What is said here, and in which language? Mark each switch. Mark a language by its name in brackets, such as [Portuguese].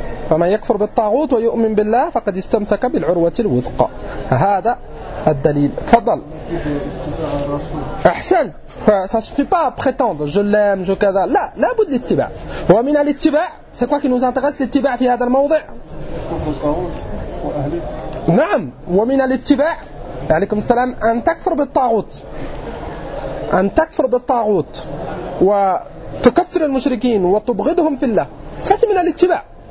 [Arabic] فمن يكفر بالطاغوت ويؤمن بالله فقد استمسك بالعروة الوثقى، هذا الدليل. تفضل. أحسن، [French] ça suffit pas à prétendre je l'aime je [Arabic] كذا، لا، لابد الاتباع. ومن الاتباع، [French] c'est quoi qui nous intéresse [Arabic] الاتباع في هذا الموضع؟ نعم، ومن الاتباع عليكم السلام أن تكفر بالطاغوت، أن تكفر بالطاغوت وتكفر المشركين وتبغضهم في الله، هذا من الاتباع.